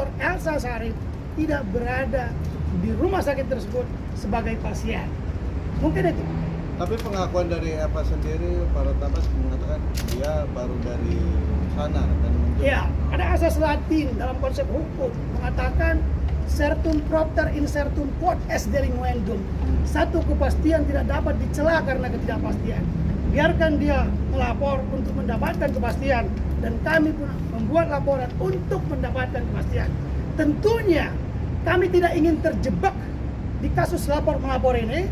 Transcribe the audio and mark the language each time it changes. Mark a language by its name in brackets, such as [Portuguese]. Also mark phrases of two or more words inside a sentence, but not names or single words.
[Indonesian] Elsa Sharif tidak berada di rumah sakit tersebut sebagai pasien. Mungkin itu. Tapi pengakuan dari Eva sendiri, para tabas mengatakan dia baru dari sana dan Ya, ada asas Latin dalam konsep hukum mengatakan [Latin] certum propter incertum quod est delinquendum. [Indonesian] Satu kepastian tidak dapat dicela karena ketidakpastian. Biarkan dia melapor untuk mendapatkan kepastian dan kami pun membuat laporan untuk mendapatkan kepastian. Tentunya kami tidak ingin terjebak di kasus lapor-melapor ini.